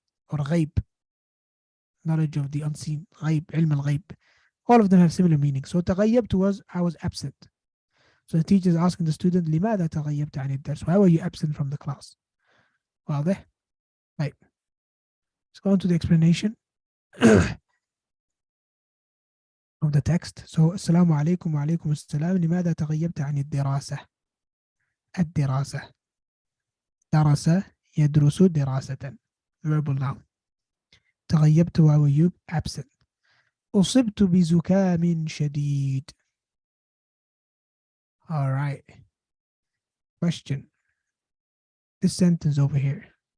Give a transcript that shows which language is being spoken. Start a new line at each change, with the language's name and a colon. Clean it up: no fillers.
English: Or غيب, knowledge of the unseen, غيب, علم الغيب. All of them have similar meaning. So تغيبت was I was absent. So the teacher is asking the student,
Arabic: لماذا تغيبت عن الدرس?
English: Why were you absent from the class? واضح? Right. Let's go on to the explanation of the text.
Arabic: So, السلام عليكم وعليكم السلام. لماذا تغيبت عن الدراسة؟ الدراسة. درس يدرس دراسة.
English: Verbal noun. تغيبت why were you absent.
Arabic: أصبت بزكام شديد.
English: All right. Question. This sentence over here.